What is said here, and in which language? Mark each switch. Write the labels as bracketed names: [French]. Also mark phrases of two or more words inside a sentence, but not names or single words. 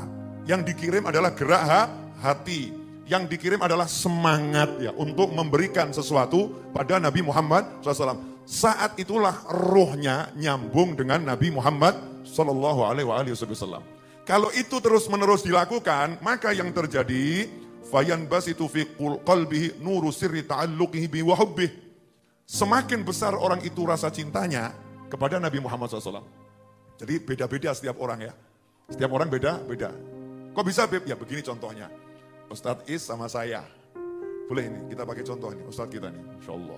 [Indonesian] Yang dikirim adalah gerak hati. Yang dikirim adalah semangat ya untuk memberikan sesuatu pada Nabi Muhammad SAW. Saat itulah rohnya nyambung dengan Nabi Muhammad SAW. Kalau itu terus-menerus dilakukan, maka yang terjadi [Arabic] فينبسط في قلبه نور سر تعلقه به وحبه. [Indonesian] Semakin besar orang itu rasa cintanya kepada Nabi Muhammad SAW. Jadi beda-beda setiap orang ya. Setiap orang beda-beda. Kok bisa Beb? Ya begini contohnya. Ustadz Is sama saya. Boleh ini, kita pakai contoh ini. Ustadz kita nih, [Arabic] إن شاء الله.